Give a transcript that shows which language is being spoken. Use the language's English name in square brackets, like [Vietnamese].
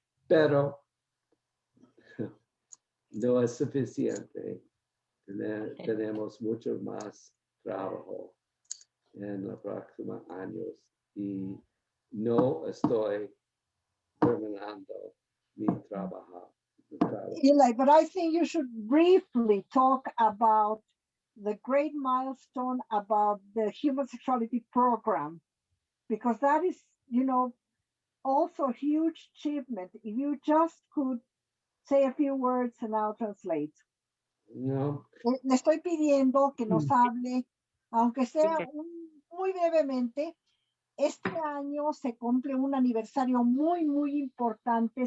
[Spanish] Pero no es suficiente. Tenemos mucho más trabajo en los próximos años y no estoy terminando mi trabajo. [English] Eli, but I think you should briefly talk about the great milestone about the Human Sexuality Program, because that is, also a huge achievement. If you just could say a few words and I'll translate. [Spanish] No. Le estoy pidiendo que nos hable, aunque sea muy brevemente. Este año se cumple un aniversario muy, muy importante.